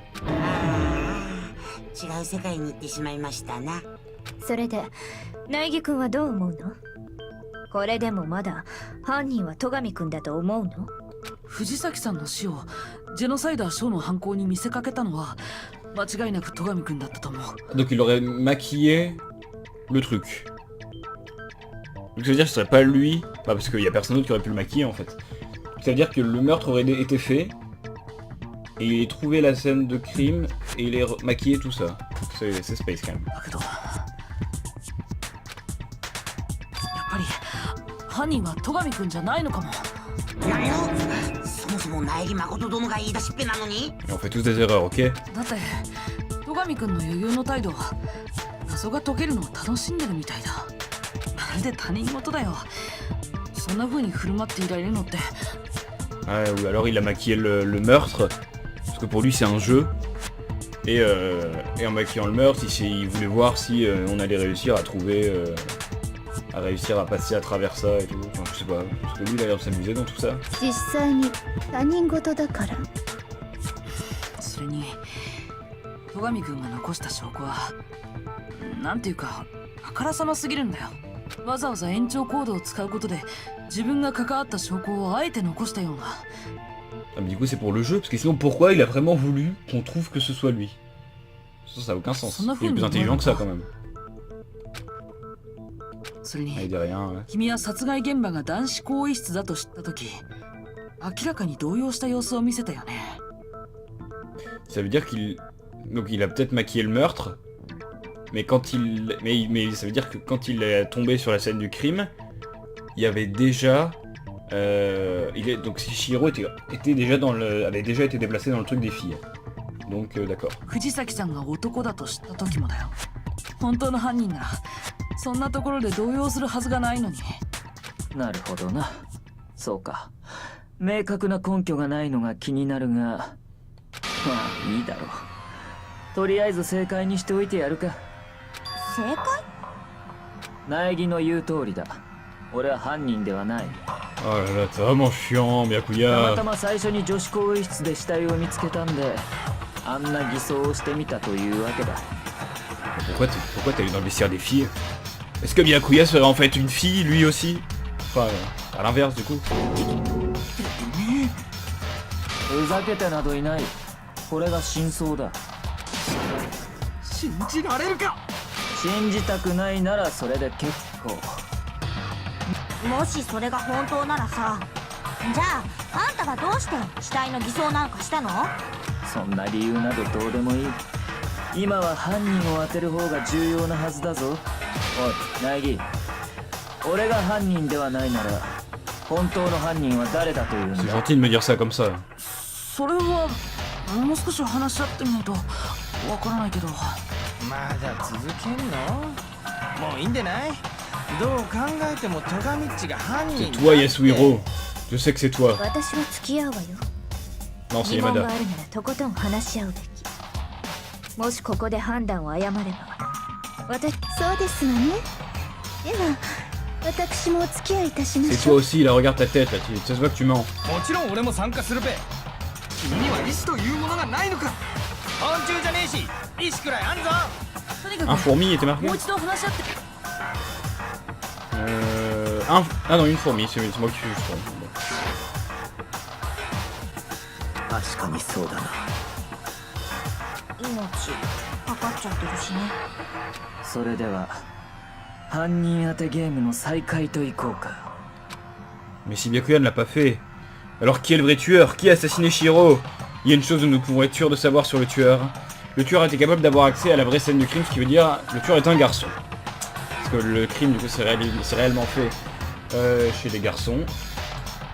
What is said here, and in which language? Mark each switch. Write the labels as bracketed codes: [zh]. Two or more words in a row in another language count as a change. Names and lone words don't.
[ja] 違う世界に行ってしまいましたな。それで苗木君はどう思うの？これでもまだ犯人は戸上君だと思うの？藤崎さんの死をジェノサイダーショーの犯行に見せかけたのは間違いなく戸上君だったと思う。 [fr] Donc il aurait maquillé le truc. Donc ça veut dire que ce serait pas lui, bah parce qu'il y a personne d'autre qui aurait pu le maquiller en fait. Ça veut dire que le meurtre aurait été fait, et il a trouvé la scène de crime, et il a maquillé tout ça. C'est space quand même. [ja] だけどやっぱり犯人は戸上君じゃないのかも。何をそもそも苗木誠殿が言い出しっぺなのに。 [fr] Et on fait tous des erreurs, ok? [ja] だって戸上君の余裕の態度は謎が解けるのを楽しんでるみたいだ。まるで他人事だよ。そんな風に振る舞っていられるのって。 [fr] Ouais, ou alors il a maquillé le meurtre, parce que pour lui c'est un jeu. Et en maquillant le meurtre, il voulait voir si on allait réussir à trouver... à réussir à passer à travers ça et tout. Enfin, je sais pas, parce que lui il a l'air de s'amuser dans tout ça. [ja] 実際に他人事だから。それに戸上君が残した証拠はなんていうかあからさますぎるんだよ。わざわざ延長コードを使うことで自分が関わった証拠をあえて残したような。 [fr] Ah mais du coup c'est pour le jeu, parce que sinon pourquoi il a vraiment voulu qu'on trouve que ce soit lui? Ça a aucun sens. Il est plus intelligent que ça quand même. [ja] それに [fr] Ah, il dit rien, ouais. [ja] 君は殺害現場が男子更衣室だと知った時明らかに動揺した様子を見せたよね。 [fr] Ça veut dire qu'il... Donc il a peut-être maquillé le meurtre, mais quand il... Mais ça veut dire que quand il est tombé sur la scène du crime, il y avait déjà... Donc Shihiro était déjà dans le... avait déjà été déplacé dans le truc des filles. Donc d'accord. [ja] 藤崎さんが男だと知った時もだよ。本当の犯人ならそんなところで動揺するはずがないのに。なるほどな。そうか。明確な根拠がないのが気になるが、まあいいだろう。とりあえず正解にしておいてやるか。正解？苗木の言う通りだ。俺は犯人ではない。 [fr] Oh là là, c'est vraiment chiant, [ja] たま [fr] Byakuya. [ja] たま最初に女子更衣室で死体を見つけたんで、あんな偽装をしてみたというわけだ。 [fr] Pourquoi t'es allé dans le vestiaire des filles? Est-ce que Byakuya serait en fait une fille, lui aussi? Enfin, à l'inverse du coup. [ja] ふざけてなどいない。これが真相だ。信じられるか。信じたくないならそれで結構。もしそれが本当ならさ、じゃああんたがどうして死体の偽装なんかしたの？そんな理由などどうでもいい。今は犯人を当てる方が重要なはずだぞ。おい、苗木。俺が犯人ではないなら、本当の犯人は誰だというん [fr] C'est [ja] だ。 [fr] gentil de me dire ça comme ça. [ja] それはもう少し話し合ってみないとわからないけど。まだ続けんの？もういいんでない？どう考えても戸上っちが犯 [fr] C'est [ja] 人 [fr] toi, Yasuhiro. Je sais que c'est toi. [ja] 私は付き合うわよ。 [fr] Non, c'est [ja] 疑問が [fr] Yamada. [ja] あるならとことん話し合うべき。もしここで判断を誤れば、私そうですわね。では私もお付き合いいたしま [fr] C'est [ja] し [fr] toi [ja] ょう。 [fr] aussi, là, regarde ta tête, là. Ça se voit que tu mens. [ja] もちろん俺も参加するべ。君には意志というものがないのか。昆虫じゃねえし意志くらいあんぞ。とにか [fr] Un [ja] く [fr] fourmi était marqué? [ja] もう一度話し合って。 [fr] Ah non, une fourmi, c'est moi qui suis juste. [ja] 確かにそうだな。命かかっちゃってるしね。それでは、犯人当てゲームの再開といこうか。 [fr] Mais si Byakuya ne l'a pas fait, alors qui est le vrai tueur? Qui a assassiné Shihiro? Il y a une chose dont nous pouvons être sûrs de savoir sur le tueur. Le tueur a été capable d'avoir accès à la vraie scène du crime, ce qui veut dire le tueur est un garçon. Parce que le crime du coup c'est réellement fait chez les garçons.